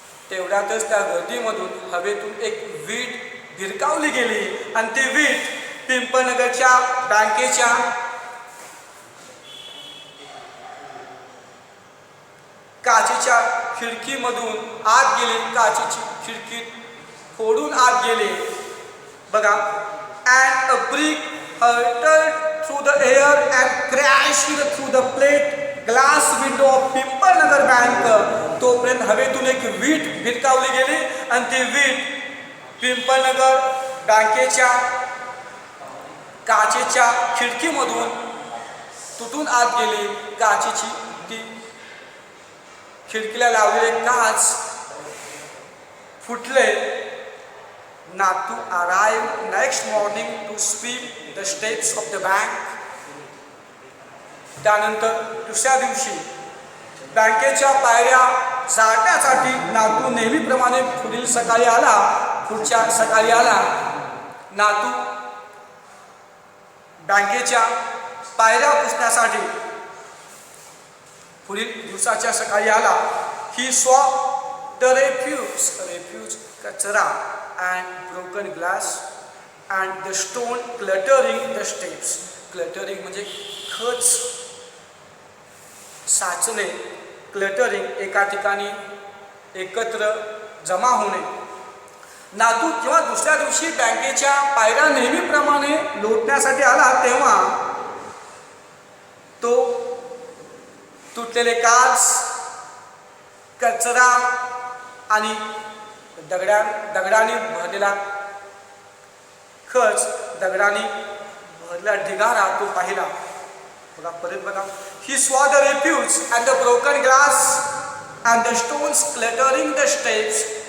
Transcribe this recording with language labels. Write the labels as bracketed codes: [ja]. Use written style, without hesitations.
[mr] तेवढ्यातच त्या गर्दीमधून हवेतून एक वीट भिरकावली गेली आणि ती वीट पिंपळनगरच्या बँकेच्या काचेच्या खिडकीमधून आत गेली. काचेची खिडकी फोडून आत गेले. [en] बघा, and a brick hurtled through the air and crashed through the plate glass window of Pimpalnagar bank. [mr] तोपर्यंत हवेतून एक वीट भिरकावली गेली आणि ती वीट पिंपळनगर बँकेच्या काचेच्या खिडकीमधून तुटून आत गेली. काचेची ती खिडकीला लावलेले काच फुटले. [en] Nathu arrived next morning to sweep the steps of the bank. [mr] त्यानंतर दुसऱ्या दिवशी बँकेच्या पायऱ्या झाडण्यासाठी नातू नेहमीप्रमाणे पुढील सकाळी आला. पुढच्या सकाळी आला. नातू बँकेच्या पायऱ्या पुसण्यासाठी पुढील दिवसाच्या सकाळी आला. [en] He saw the refuse कचरा and broken glass and the stone cluttering the steps. [mr] Cluttering म्हणजे खच साचणे. क्लटरिंग एका ठिकाणी एकत्र जमा होणे. नातू जेव्हा दुसऱ्या दिवशी बँकेच्या पायऱ्या नेहमीप्रमाणे लोटण्यासाठी आला तेव्हा तो तुटलेले काच, कचरा आणि दगडाने भरलेला खच, दगडाने भरलेला ढिगारा तो पाहिला. बघा परत बघा. [en] He saw the refuse and the broken glass and the stones cluttering the steps.